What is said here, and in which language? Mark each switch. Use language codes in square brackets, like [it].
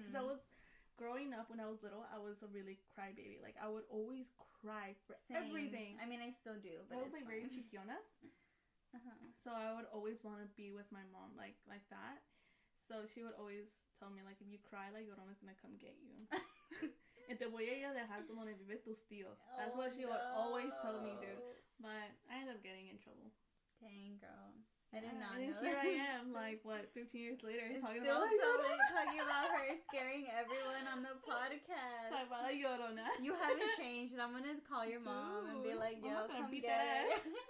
[en] Because I was growing up when I was little, I was a really crybaby. Like, I would always cry for everything. I mean, I still do, but I was like very [es] chiquiona. [en] So I would always want to be with my mom like that. So she would always tell me, like, if you cry, like, Llorona's gonna come get you. And [es] te voy a ir a dejar con donde vive tus tíos. [en] That's what she would always tell me, dude. But I ended up getting in trouble. Dang, girl. I did not know. And here I am, like, what, 15 years later, talking about her scaring everyone on the podcast. Talking about a Llorona. You haven't changed. I'm gonna call your mom and be like, yo, come get her.